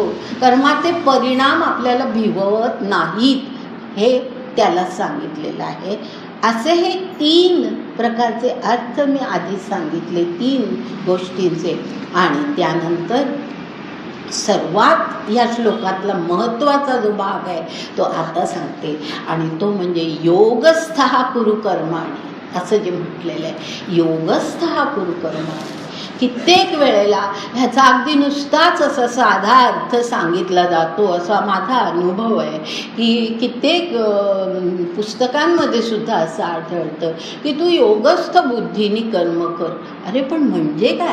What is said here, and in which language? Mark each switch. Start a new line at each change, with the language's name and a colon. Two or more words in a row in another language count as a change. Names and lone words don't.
Marathi: कर्माचे परिणाम आपल्याला भिवत नाहीत, हे त्याला सांगितलेलं आहे. असे हे 3 प्रकारचे अर्थ मी आधी सांगितले, 3 गोष्टींचे. आणि त्यानंतर सर्वात या श्लोकातला महत्त्वाचा जो भाग आहे तो आता सांगते, आणि तो म्हणजे
Sanskrit: योगस्थः कुरु कर्माणि,
Marathi: असं जे म्हटलेलं आहे,
Sanskrit: योगस्थः कुरु कर्माणि.
Marathi: कित्येक वेळेला ह्याचा अगदी नुसताच असा साधा अर्थ सांगितला जातो, असा माझा अनुभव आहे की कित्येक पुस्तकांमध्ये सुद्धा असं आढळतं की तू योगस्थ बुद्धीने कर्म कर. अरे पण म्हणजे काय?